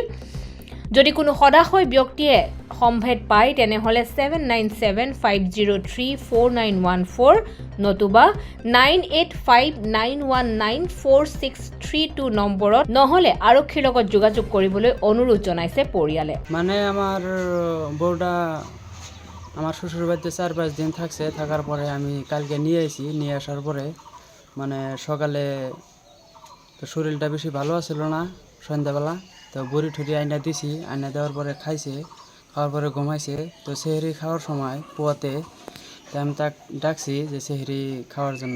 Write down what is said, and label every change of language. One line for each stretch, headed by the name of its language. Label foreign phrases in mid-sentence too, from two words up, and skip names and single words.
Assamese: যদি কোনো সদাশয় ব্যক্তিয়ে সম্ভেদ পায় তেনেহলে 7975034914 নতুবা 9859194632 নম্বৰত নহলে আৰক্ষীৰ লগত যোগাযোগ কৰিবলৈ অনুৰোধ জনাইছে পৰিয়ালে।
Bangla: মানে আমার বউটা আমার শ্বশুর বাড়িতে 4-5 দিন থাকছে, থাকার পরে আমি কালকে নিয়ে আসি। নিয়ে আসার পরে মানে সকালে তো শরীরটা বেশি ভালো আছিল না, সন্ধ্যাবেলা তো বড়ি ঠুরি আইনা দিছি। আইনা দেওয়ার পরে খাইছে, খাওয়ার পরে ঘুমাইছে। তো সেহরি খাওয়ার সময় পোয়াতে আমি তাক ডাকছি যে সেহরি খাওয়ার জন্য।